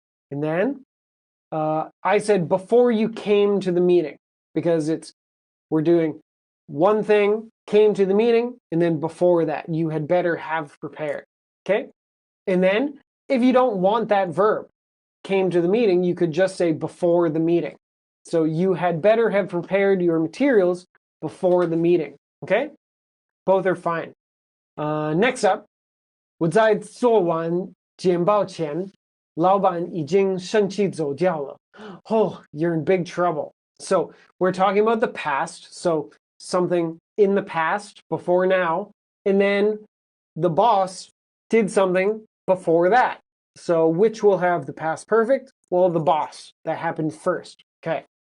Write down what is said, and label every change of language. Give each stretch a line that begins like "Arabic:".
English: And then I said before you came to the meeting, because we're doing one thing, came to the meeting, and then before that, you had better have prepared, okay? And then if you don't want that verb, came to the meeting, you could just say before the meeting. So you had better have prepared your materials before the meeting, okay? Both are fine. Next up,
Chinese: 我在做完简报前，老板已经生气走掉了.
English: Oh, you're in big trouble. So we're talking about the past, so something in the past, before now, and then the boss did something before that. So which will have the past perfect? Well, the boss. That happened first. Okay.